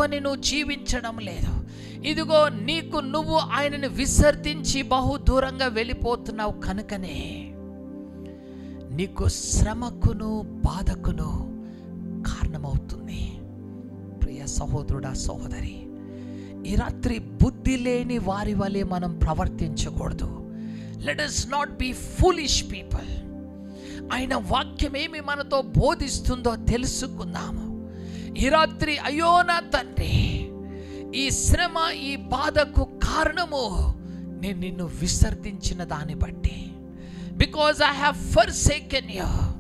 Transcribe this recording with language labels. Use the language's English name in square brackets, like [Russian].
[Telugu] హత్తుకొని నువ్వు జీవించడం లేదు. ఇదిగో నీకు నువ్వు ఆయనను విసర్జించి బహు దూరంగా వెళ్ళిపోతున్నావు కనుకనే నీకు శ్రమకును బాధకును కారణమవుతుంది. ప్రియ సహోదరుడా, సహోదరి, ఈ రాత్రి బుద్ధి లేని వారి వలె మనం ప్రవర్తించకూడదు. [English] Let us not be foolish people. [Telugu] ఆయన వాక్యం ఏమి మనతో బోధిస్తుందో తెలుసుకుందాము. ఈ రాత్రి అయ్యో నా తండ్రి, ఈ శ్రమ ఈ బాధకు కారణము నేను నిన్ను విసర్జించిన దాన్ని బట్టి, [English] Because I have forsaken you.